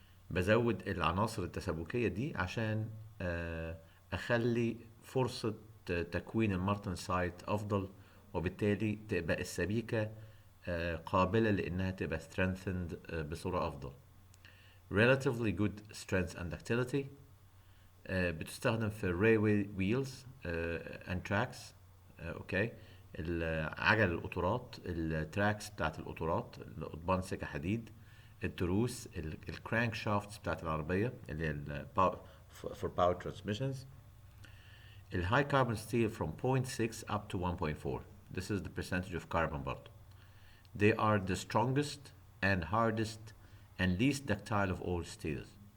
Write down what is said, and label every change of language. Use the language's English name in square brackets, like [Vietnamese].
[Arabic] بزود العناصر التسابقية دي عشان اخلي فرصة تكوين المارتنسايت افضل، وبالتالي تبقى السبيكة قابلة لانها تبقى strengthened بصورة افضل. [English] relatively good strength and ductility [Arabic] بتستخدم في [English] railway wheels and tracks. [Arabic] اوكي. عجل القطارات، التراكس بتاعت القطارات، القضبان سكة حديد، التروس، الكرانك شافت بتاعت العربية اللي هي [English] for power transmissions. الهاي carbon steel from 0.6 up to 1.4. This is the percentage of carbon برضه. They are the strongest and hardest and least ductile of all steels.